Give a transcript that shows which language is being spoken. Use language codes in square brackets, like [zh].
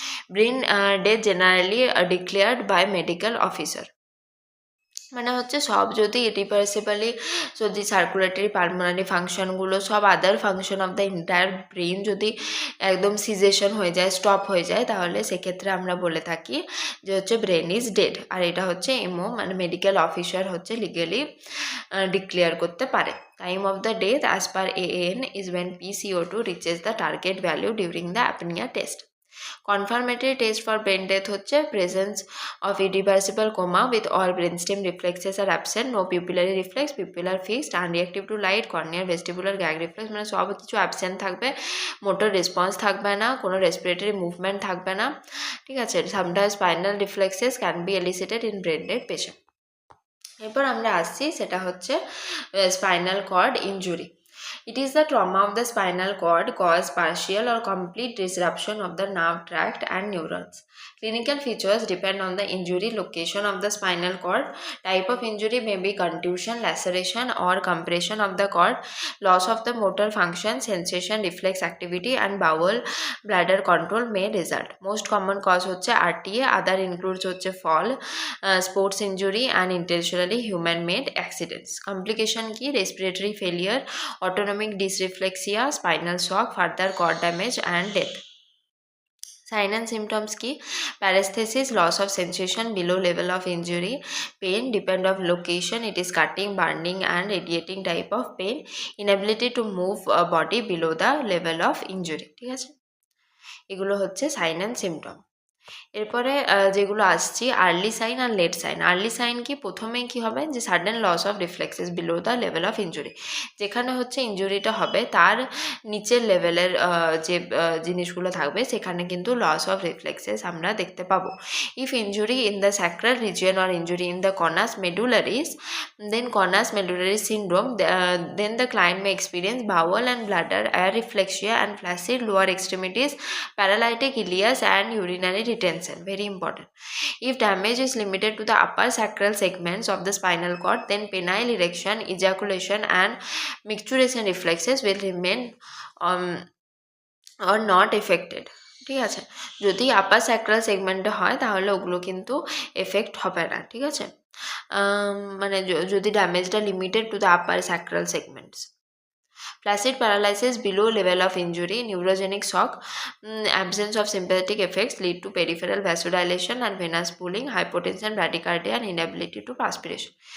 [en] Brain death generally declared by medical officer, [bn] মানে হচ্ছে সব যদি ইরিভার্সিবলি, যদি সার্কুলেটরি পালমোনারি ফাংশনগুলো, সব আদার function of the entire brain যদি একদম সিজেশন হয়ে যায়, স্টপ হয়ে যায়, তাহলে সেক্ষেত্রে আমরা বলে থাকি যে হচ্ছে ব্রেন ইজ ডেড। আর এটা হচ্ছে MO মানে মেডিকেল অফিসার হচ্ছে লিগালি ডিক্লেয়ার করতে পারে। [en] Time of the death as per AAN is when PCO2 reaches the target value during the apnea test. Confirmatory test for brain death হচ্ছে presence of irreversible coma with all brain stem reflexes আর absent, no pupillary reflex, pupillary fixed, unreactive to light, corneal, vestibular, gag reflex, [bn] মানে সব কিছু absent থাকবে, motor response থাকবে না, কোনো respiratory movement থাকবে না, ঠিক আছে। [en] Sometimes spinal reflexes can be elicited in brain dead patient. [bn] এরপর আমরা আসছি, সেটা হচ্ছে spinal cord injury. [en] It is the trauma of the spinal cord cause partial or complete disruption of the nerve tract and neurons. Clinical features depend on the injury location of the spinal cord. Type of injury may be contusion, laceration or compression of the cord, loss of the motor function, sensation, reflex activity and bowel bladder control may result. Most common cause হচ্ছে RTA, other includes হচ্ছে fall, sports injury and intentionally human made accidents. Complication কি? Respiratory failure, autonomic dysreflexia, spinal shock, further cord damage and death. Sign and symptoms কি? Paresthesis, loss of sensation below level of injury, pain depend of location, it is cutting, burning and radiating type of pain, inability to move body below the level of injury, [bn] ঠিক আছে। এগুলো হচ্ছে sign and symptom. এরপরে যেগুলো আসছি early sign আর late sign. Early sign কি? প্রথমেই কি হবে, যে [en] sudden loss of reflexes below the level of injury, [bn] যেখানে হচ্ছে ইনজুরিটা হবে তার নিচের লেভেলের যে জিনিসগুলো থাকবে সেখানে কিন্তু লস অফ রিফ্লেক্সেস আমরা দেখতে পাবো। [en] If injury in the sacral region or injury in the conus medullaris, then cornus medullary syndrome, then the client may experience bowel and bladder areflexia and flaccid lower extremities, paralytic ileus and urinary retention. Very important. If damage is limited to the upper sacral segments of the spinal cord, then penile erection, ejaculation and micturition reflexes will remain or not affected. [bn] ঠিক আছে, যদি আপার sacral সেগমেন্টে হয় তাহলে ওগুলো কিন্তু effect হবে না, ঠিক আছে। মানে যদি ড্যামেজটা [en] Limited to the upper sacral segments. Flaccid paralysis below level of injury, neurogenic shock, absence of sympathetic effects lead to peripheral vasodilation and venous pooling, hypotension, bradycardia and inability to perspiration.